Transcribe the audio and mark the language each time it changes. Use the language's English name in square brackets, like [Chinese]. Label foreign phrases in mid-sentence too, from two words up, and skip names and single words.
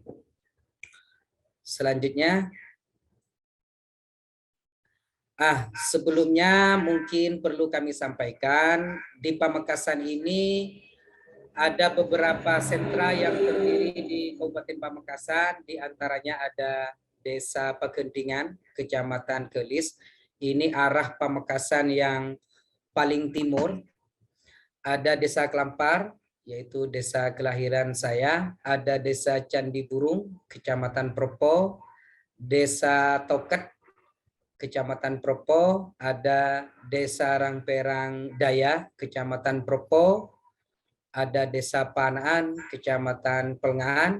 [Indonesian] Selanjutnya, sebelumnya mungkin perlu kami sampaikan, di Pamekasan ini ada beberapa sentra yang terdiri di Kabupaten Pamekasan, di antaranya ada Desa Pekentingan, Kecamatan Kelis. Ini arah Pamekasan yang paling timur. Ada Desa Kelampar, yaitu desa kelahiran saya. Ada Desa Candi Burung, Kecamatan Propo. Desa Toket, Kecamatan Propo. Ada Desa Rangperang Daya, Kecamatan Propo. Ada Desa Panaan, Kecamatan Pelngaan.